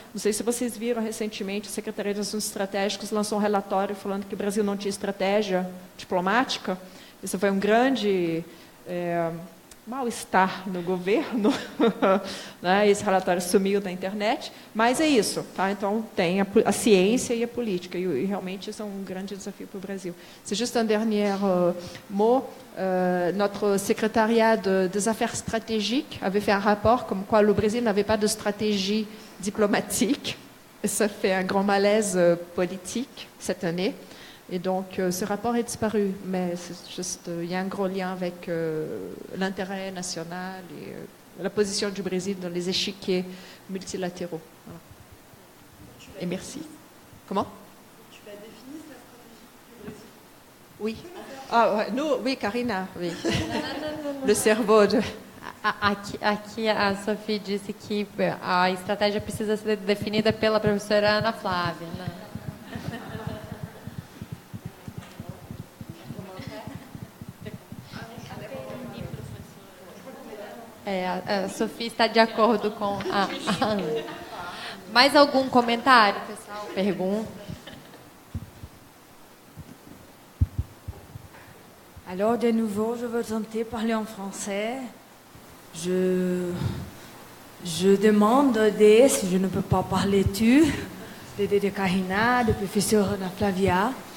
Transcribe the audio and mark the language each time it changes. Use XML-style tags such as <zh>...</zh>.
<pt>Não sei se vocês viram recentemente, a Secretaria de Assuntos Estratégicos lançou um relatório falando que o Brasil não tinha estratégia diplomática. Isso foi um grande... mal-estar no governo, né? Esse relatório sumiu da internet, mas é isso, tá? Então tem a ciência e a política, e realmente isso é um grande desafio para o Brasil.</pt> <fr>C'est juste un dernier mot. Notre secrétariat des affaires stratégiques avait fait un rapport comme quoi le Brésil n'avait pas de stratégie diplomatique, et ça fait un grand malaise politique cette année. Et donc, ce rapport est disparu, mais c'est juste, il y a un gros lien avec l'intérêt national et la position du Brésil dans les échiquiers multilatéraux. Voilà. Et merci. Comment? Tu l'as défini, la stratégie du Brésil? Oui. Ah, ouais, nous, oui, Karina, oui. Le cerveau de...</fr> <pt>Aqui a Sophie disse que a estratégia precisa ser definida pela professora Ana Flávia, né? A Sofia está de acordo com a Ana. Mais algum comentário, pessoal? Pergunta?</pt> <fr>Alors, de nouveau, je veux tenter de parler en français. Je demande d'aider, si je ne peux pas parler de Karina, de professeur Ana Flavia.</fr>